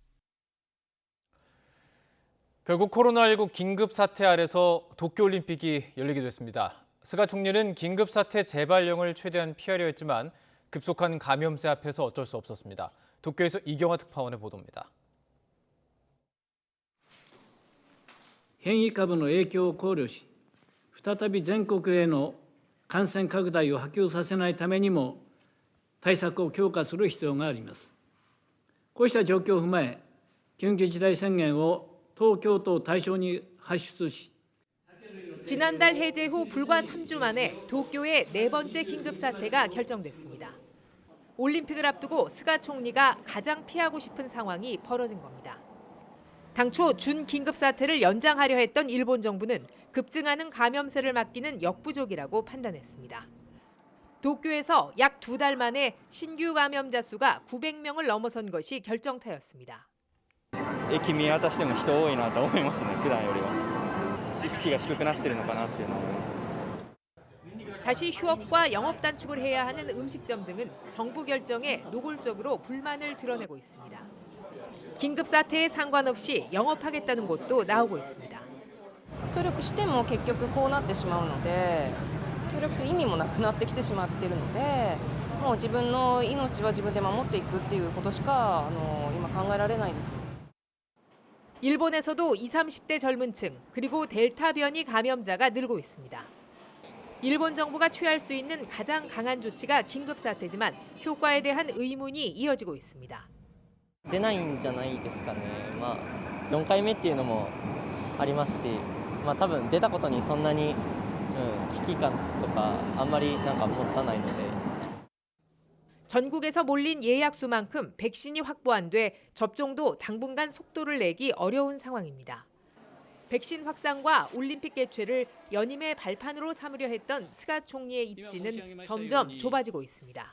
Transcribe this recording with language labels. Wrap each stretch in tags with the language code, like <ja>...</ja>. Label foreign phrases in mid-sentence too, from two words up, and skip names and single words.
<ko>결국 코로나19 긴급사태 아래서 도쿄올림픽이 열리게 됐습니다. 스가 총리는 긴급사태 재발령을 최대한 피하려 했지만 급속한 감염세 앞에서 어쩔 수 없었습니다. 도쿄에서 이경화 특파원의 보도입니다.</ko> <ja>変異株の影響を考慮し、再び全国への感染拡大を波及させないためにも対策を強化する必要があります。こうした状況を踏まえ、緊急事態宣言を東京都を対象に発出し、</ja> <ko>지난달 해제 후 불과 3주 만에 도쿄의 4번째 긴급사태가 결정됐습니다. 올림픽을 앞두고 스가 총리가 가장 피하고 싶은 상황이 벌어진 겁니다. 당초 준긴급사태를 연장하려 했던 일본 정부는 급증하는 감염세를 막기는 역부족이라고 판단했습니다. 도쿄에서 약 2달 만에 신규 감염자 수가 900명을 넘어선 것이 결정타였습니다.</ko> <ja>駅見渡しても人多いなと思いますね、普段よりは。意識が低くなってるのかなっていうのは思います。</ja> <ko>다시 휴업과 영업 단축을 해야 하는 음식점 등은 정부 결정에 노골적으로 불만을 드러내고 있습니다. 긴급 사태에 상관없이 영업하겠다는 곳도 나오고 있습니다.</ko> <ja>協力しても結局こうなってしまうので、協力する意味もなくなってきてしまっているので、もう自分の命は自分で守っていくっていうことしか今考えられないです。</ja> <ko>일본에서도 20, 30대 젊은 층 그리고 델타 변이 감염자가 늘고 있습니다. 일본 정부가 취할 수 있는 가장 강한 조치가 긴급사태지만 효과에 대한 의문이 이어지고 있습니다.</ko> <ja>出ないんじゃないですかね。まあ4回目っていうのもありますし、まあ多分出たことにそんなに危機感とかあんまりなんか持たないので。</ja> <ko>전국에서 몰린 예약 수만큼 백신이 확보 안 돼 접종도 당분간 속도를 내기 어려운 상황입니다. 백신 확산과 올림픽 개최를 연임의 발판으로 삼으려 했던 스가 총리의 입지는 점점 좁아지고 있습니다.</ko>